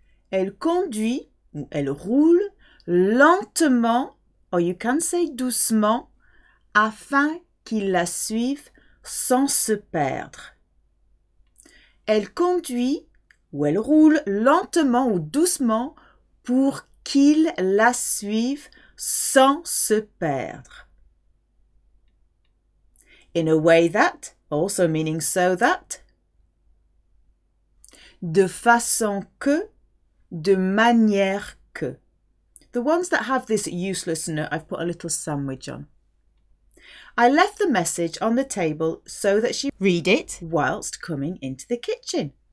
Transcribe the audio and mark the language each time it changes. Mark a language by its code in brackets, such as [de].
[fr] Elle conduit, ou elle roule, lentement, [en] or you can say [fr] doucement, afin qu'il la suive sans se perdre. Elle conduit, ou elle roule, lentement ou doucement, pour qu'il la suive sans se perdre. [en] In a way that, also meaning so that. [fr] De façon que, de manière que. [en] The ones that have this useless n, I've put a little sandwich on. I left the message on the table so that she read it whilst coming into the kitchen.